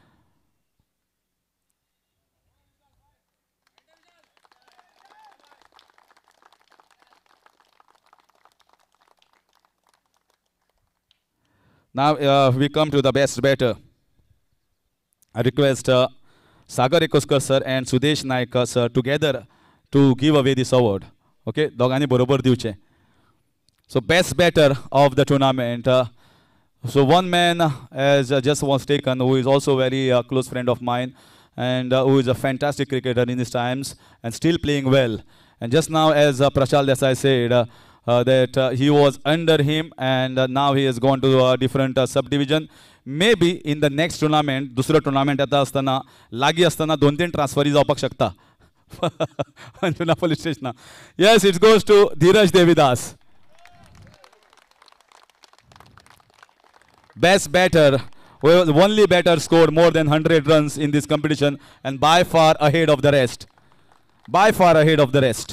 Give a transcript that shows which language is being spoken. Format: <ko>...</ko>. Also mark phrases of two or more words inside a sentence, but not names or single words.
<en>Now we come to the best batter. I request Sagar Ekoskar sir and Sudesh Naik sir together to give away this award.</en> <kok>Okay, दोघांनी बरोबर दिवचे.</kok> <en>So best batter of the tournament. So one man has just was taken, who is also a very close friend of mine, and who is a fantastic cricketer in his times and still playing well. And just now, as Prashal Desai said, that he was under him, and now he has gone to a different subdivision. Maybe in the next tournament,</en> <kok>दुसरं tournament येता असताना लागी असताना 2-3 ट्रान्सफरी जावपाक शकता.</kok> <en>अंजुना police station. Yes, it goes to Dheeraj Devidas. Best batter, well, the only batter scored more than 100 runs in this competition and by far ahead of the rest. By far ahead of the rest.</en>